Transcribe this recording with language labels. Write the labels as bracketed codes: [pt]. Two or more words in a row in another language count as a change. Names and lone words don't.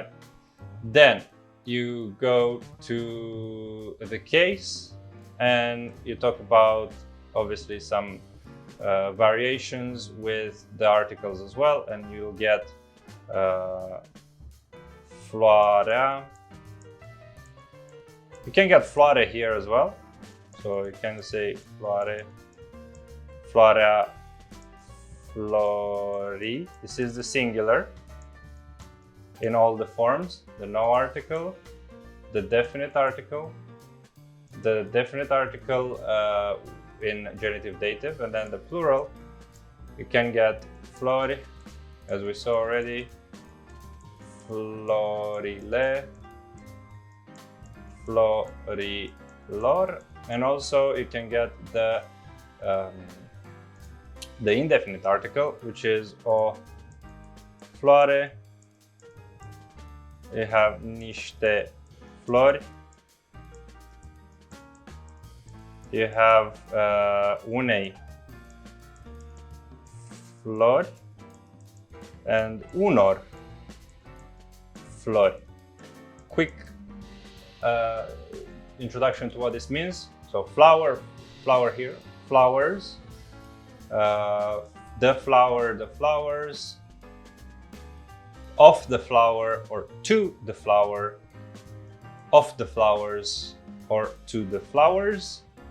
[en] Then you go to the case and you talk about obviously some variations with the articles as well, and you'll get floarea. You can get floare here as well, so you can say [ro] floare, floarea, flori. [en] This is the singular in all the forms: the no article, the definite article, in genitive dative, and then the plural. You can get flori, as we saw already, [ro] florile, florilor, [en] and also you can get the indefinite article, which is [ro] o floare. [en] You have [ro] niște flori. [en] You have [ro] unei flori [en] and [ro] unor flori. [en] quick introduction to what this means. So flower here, flowers, the flower, the flowers, of the flower or to the flower, of the flowers or to the flowers,